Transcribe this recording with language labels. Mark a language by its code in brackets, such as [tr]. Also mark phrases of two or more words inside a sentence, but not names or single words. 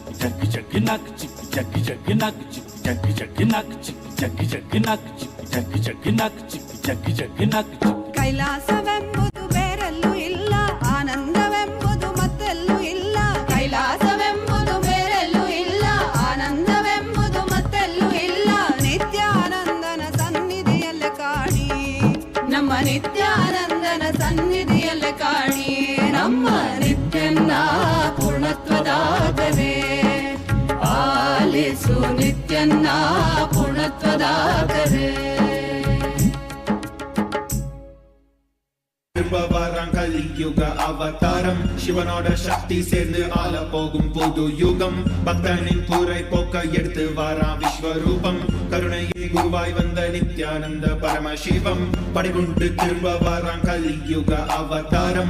[kn] jaggi nak chick, jaggi nak chick, jaggi nak chick, jaggi nak chick, jaggi nak chick, jaggi nak chick. ಕೈಲಾಸವೆಂಬುದು ಬೇರೆಲ್ಲೂ ಇಲ್ಲ ಆನಂದವೆಂಬುದು ಮತ್ತೆಲ್ಲೂ ಇಲ್ಲ ಕೈಲಾಸವೆಂಬುದು ಬೇರೆಲ್ಲೂ ಇಲ್ಲ ಆನಂದವೆಂಬುದು ಮತ್ತೆಲ್ಲೂ ಇಲ್ಲ ನಿತ್ಯಾನಂದನ ಸನ್ನಿಧಿಯಲ್ಲೇ ಕಾಣಿ ನಮ್ಮ ನಿತ್ಯಾನಂದನ ಸನ್ನಿಧಿಯಲ್ಲೇ ಕಾಣಿ ನಮ್ಮ ನಿತ್ಯನ್ನ ಪೂರ್ಣತ್ವದ ಕರೆ ಆಲಿಸು ನಿತ್ಯನ್ನ ಪೂರ್ಣತ್ವದ ಕರೆ [ta] கலியுக அவதாரம் சிவனோட சக்தி சேர்ந்து ஆள போகும் புது யுகம் பக்தனின் கூரை போக்க எடுத்து வாரா விஸ்வரூபம் கருணையே குருவாய் வந்த நித்யானந்த பரமசிவம் படிகுண்டு திரும்ப வாராம் கலியுக அவதாரம்